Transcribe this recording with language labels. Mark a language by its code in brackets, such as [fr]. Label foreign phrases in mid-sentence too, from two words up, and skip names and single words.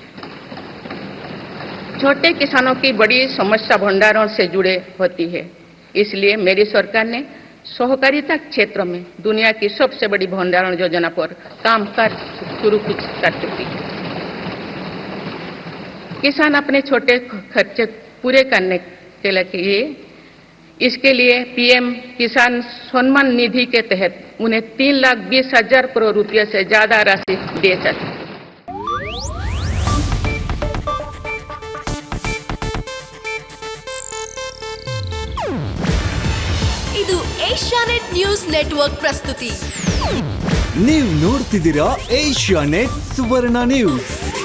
[hi] छोटे किसानों की बड़ी समस्या भंडारण से जुड़े होती है, इसलिए मेरी सरकार ने सहकारिता क्षेत्र में दुनिया की सबसे बड़ी भंडारण योजना पर काम शुरू कर चुकी है। किसान अपने छोटे खर्चे पूरे करने के लिए इसके लिए PM किसान सम्मान निधि के तहत उन्हें 3,20,000 करोड़ रुपये से ज्यादा राशि दे सकते। [kn] ಇದು ಏಷ್ಯಾನೆಟ್ ನ್ಯೂಸ್ ನೆಟ್ವರ್ಕ್ ಪ್ರಸ್ತುತಿ. ನೀವು ನೋಡ್ತಿದ್ದೀರಾ ಏಷ್ಯಾನೆಟ್ ಸುವರ್ಣ ನ್ಯೂಸ್.